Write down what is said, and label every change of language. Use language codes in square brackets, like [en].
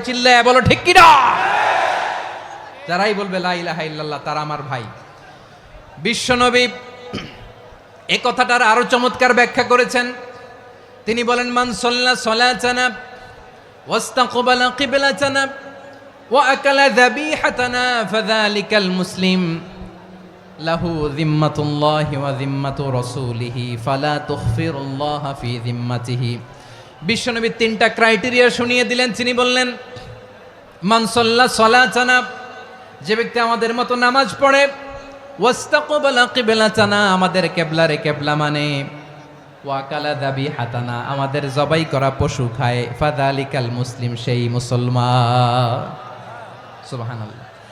[bn] চিল্লায় বলো ঠিক কিনা? যারাই বলবে লা ইলাহা ইল্লাল্লাহ তারা আমার ভাই। বিশ্বনবী এই কথাটার আরো চমৎকার ব্যাখ্যা করেছেন। তিনি বলেন [ar] মান সাল্লা সালাতানা ওয়াস্তাকবালা কিবলাতানা وأكل ذبيحتنا فذلك المسلم له ذمة الله وذمة رسوله فلا تخفر الله في ذمته। [bn] বিশ্বনবী তিনটা ক্রাইটেরিয়া শুনিয়ে দিলেন। তিনি বললেন, [ar] মান সাল্লা সালাতানা, [bn] যে ব্যক্তি আমাদের মতো নামাজ পড়ে, [ar] ওয়াস্তাকবালা কিবলাতানা, [bn] আমাদের কিবলারে কিবলা মানে, [ar] ওয়াকালা যাবিহাতানা, [bn] আমাদের জবাই করা পশু খায়, [ar] ফাযালিকাল মুসলিম, [bn] সেই মুসলমান। সুবহানাল্লাহ।